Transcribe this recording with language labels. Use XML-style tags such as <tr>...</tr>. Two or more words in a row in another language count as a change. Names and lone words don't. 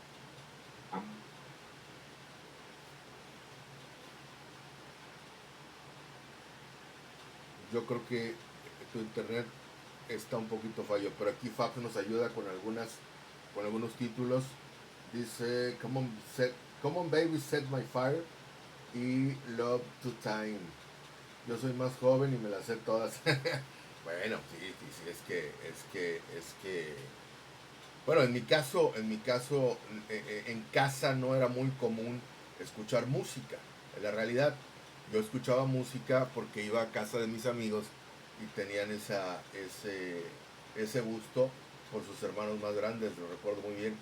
<es>Yo creo que tu internet está un poquito fallo, pero aquí Fab nos ayuda con algunos títulos. Dice Come on Baby Set My Fire y Love to Time. Yo soy más joven y me las sé todas. Bueno, sí, es que bueno, en mi caso en casa no era muy común escuchar música. En la realidad, yo escuchaba música porque iba a casa de mis amigos y tenían ese gusto por sus hermanos más grandes, lo recuerdo muy bien.</es>